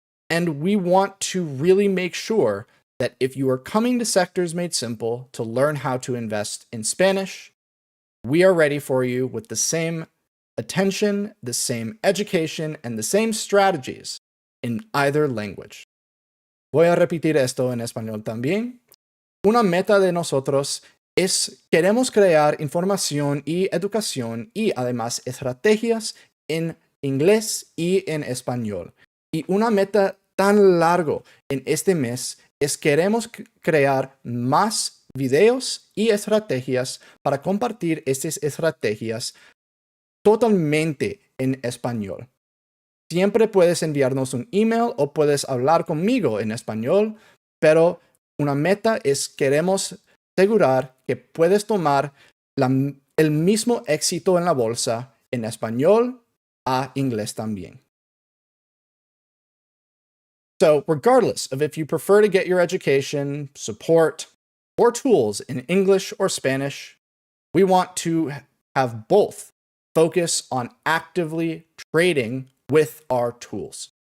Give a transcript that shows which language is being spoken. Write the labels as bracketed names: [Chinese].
[English] And we want to really make sure that if you are coming to Sectors Made Simple to learn how to invest in Spanish, we are ready for you with the same attention, the same education, and the same strategies in either language. [Spanish] Voy a repetir esto en español también. Una meta de nosotros es queremos crear información y educación y además estrategias en inglés y en español. Y una meta tan largo en este mes es que queremos crear más videos y estrategias para compartir estas estrategias totalmente en español. Siempre puedes enviarnos un email o puedes hablar conmigo en español, pero una meta es queremos asegurar que puedes tomar el mismo éxito en la bolsa en español a inglés también. [English] So, regardless of if you prefer to get your education, support, or tools in English or Spanish, we want to have both focus on actively trading with our tools.